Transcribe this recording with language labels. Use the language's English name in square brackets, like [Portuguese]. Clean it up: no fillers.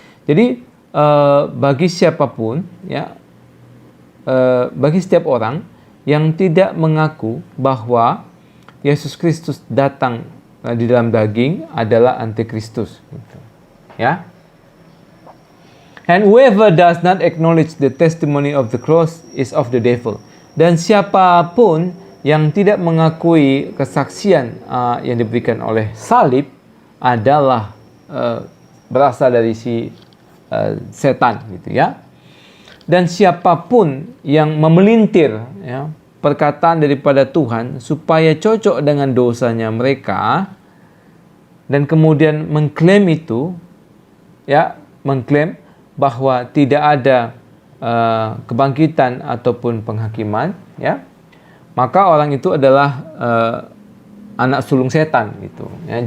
[Indonesian] Jadi bagi siapapun, ya, bagi setiap orang yang tidak mengaku bahwa Yesus Kristus datang di dalam daging adalah antikristus, gitu, ya. [English] And whoever does not acknowledge the testimony of the cross is of the devil. [Indonesian] Dan siapapun yang tidak mengakui kesaksian yang diberikan oleh salib adalah berasal dari si setan, gitu, ya. Dan siapapun yang memelintir, ya, perkataan daripada Tuhan supaya cocok dengan dosanya mereka dan kemudian mengklaim itu, ya, mengklaim bahwa tidak ada kebangkitan ataupun penghakiman, ya, maka orang itu adalah anak sulung setan, gitu, ya.